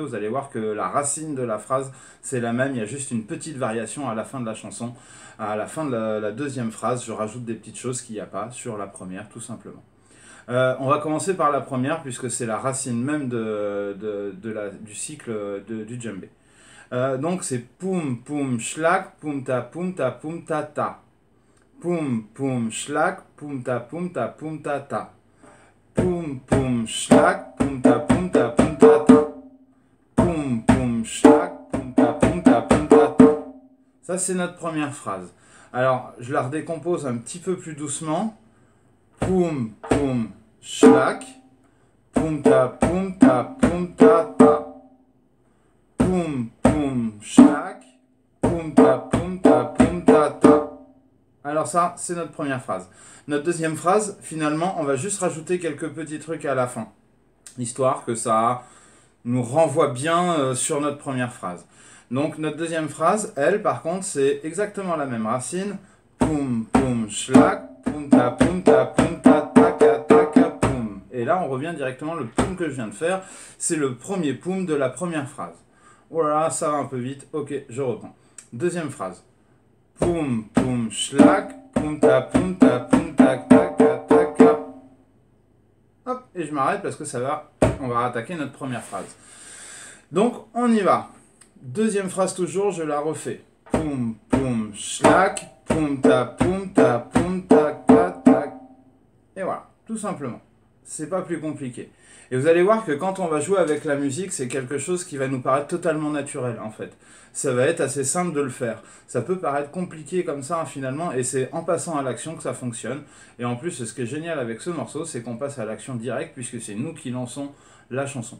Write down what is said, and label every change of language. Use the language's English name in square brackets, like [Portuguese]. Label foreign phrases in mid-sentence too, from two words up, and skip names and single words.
[French] Vous allez voir que la racine de la phrase c'est la même, il y a juste une petite variation à la fin de la chanson. À la fin de la deuxième phrase, je rajoute des petites choses qu'il n'y a pas sur la première, tout simplement. On va commencer par la première, puisque c'est la racine même du cycle du djembé. Donc c'est poum poum shlak, poum ta poum ta poum ta ta. Poum poum shlak, poum ta poum ta poum ta ta. Poum poum shlak, poum ta poum ta poum ta ta. Poum poum shlak, poum ta poum ta poum ta ta. Ça, c'est notre première phrase. Alors, je la redécompose un petit peu plus doucement. Poum, poum, shlak. Poum, ta, poum, ta, poum, ta, ta. Poum, poum, shlak. Poum, ta, poum, ta, poum, ta, ta. Alors ça, c'est notre première phrase. Notre deuxième phrase, finalement, on va juste rajouter quelques petits trucs à la fin. Histoire que ça nous renvoie bien sur notre première phrase. Donc notre deuxième phrase, elle, par contre, c'est exactement la même racine. Poum, poum, shlak, poum, ta, poum, ta, poum, ta, ta, ka, ta, ka, poum. Et là, on revient directement, le poum que je viens de faire, c'est le premier poum de la première phrase. Oh là là, ça va un peu vite. Ok, je reprends. Deuxième phrase. Poum, poum, shlak, poum, ta, poum, ta, poum, ta, ta, ka, ta, ka. Hop, et je m'arrête parce que ça va, on va attaquer notre première phrase. Donc, on y va. Deuxième phrase toujours, je la refais. Poum, poum, shlak, poum, ta, poum, ta, poum, ta, ta, ta. Et voilà, tout simplement. C'est pas plus compliqué. Et vous allez voir que quand on va jouer avec la musique, c'est quelque chose qui va nous paraître totalement naturel, en fait. Ça va être assez simple de le faire. Ça peut paraître compliqué comme ça, finalement, et c'est en passant à l'action que ça fonctionne. Et en plus, ce qui est génial avec ce morceau, c'est qu'on passe à l'action directe, puisque c'est nous qui lançons la chanson.